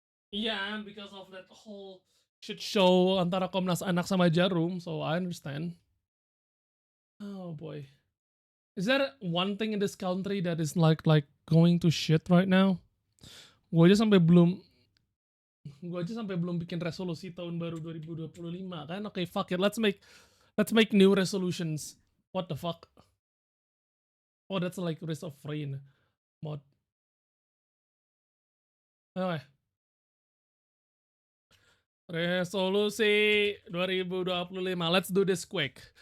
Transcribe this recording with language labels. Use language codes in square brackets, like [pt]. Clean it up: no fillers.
[en] Iya, because of that whole shit show [id] antara Komnas Anak sama Jarum, [en] so I understand. Oh boy. Is there one thing in this country that is like going to shit right now? [id] Gue aja sampai belum bikin resolusi tahun baru 2025 kan. [en] Okay, fuck it. Let's make new resolutions. What the fuck? Oh, that's like Risk of Rain mod. Okay. Resolusi 2025. Let's do this quick.